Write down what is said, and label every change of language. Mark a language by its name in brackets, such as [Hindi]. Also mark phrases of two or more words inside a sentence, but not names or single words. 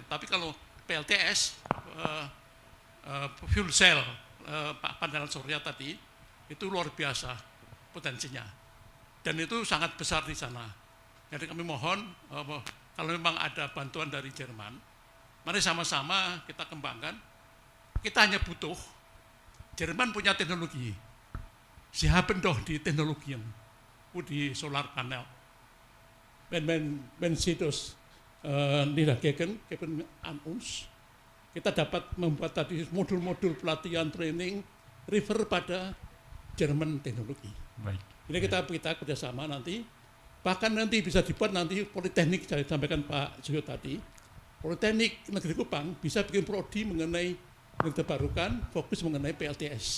[Indonesian] Tapi kalau PLTS, [English] fuel cell, [Indonesian] panel surya tadi, itu luar biasa potensinya. Dan itu sangat besar di sana. Jadi kami mohon, kalau memang ada bantuan dari Jerman, mari sama-sama kita kembangkan. Kita hanya butuh, Jerman punya teknologi. [German] Sie haben doch die Technologien, di [English] solar panel. [German] Wenn Sie das niedergeben an uns, [Indonesian] kita dapat membuat tadi modul-modul pelatihan training refer pada Jerman teknologi. Baik. Ini kita kerjasama nanti, bahkan nanti bisa dibuat nanti Politeknik, saya sampaikan Pak Suyo tadi, Politeknik Negeri Kupang bisa bikin prodi mengenai yang terbarukan, fokus mengenai PLTS.